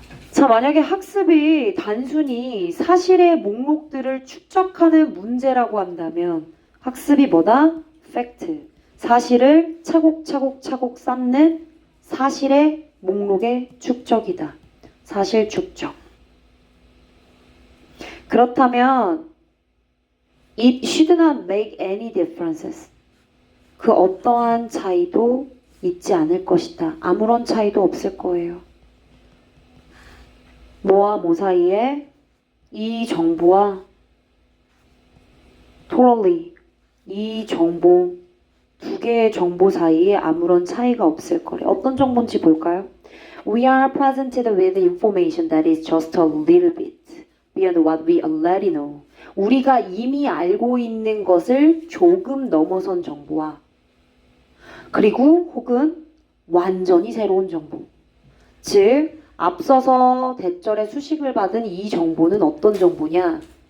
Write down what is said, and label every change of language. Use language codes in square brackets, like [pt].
[ko] 자, 만약에 학습이 단순히 사실의 목록들을 축적하는 문제라고 한다면 학습이 뭐다? 팩트. 사실을 차곡차곡 쌓는 사실의 목록의 축적이다. 사실 축적. 그렇다면 [en] It should not make any differences. [ko] 그 어떠한 차이도 있지 않을 것이다. 아무런 차이도 없을 거예요. 뭐와 뭐 사이에? 이 정보와 totally 이 정보 두 개의 정보 사이에 아무런 차이가 없을 거래. 어떤 정보인지 볼까요? [en] We are presented with information that is just a little bit beyond what we already know. [ko] 우리가 이미 알고 있는 것을 조금 넘어선 정보와 그리고 혹은 완전히 새로운 정보. 즉 앞서서 대절의 수식을 받은 이 정보는 어떤 정보냐?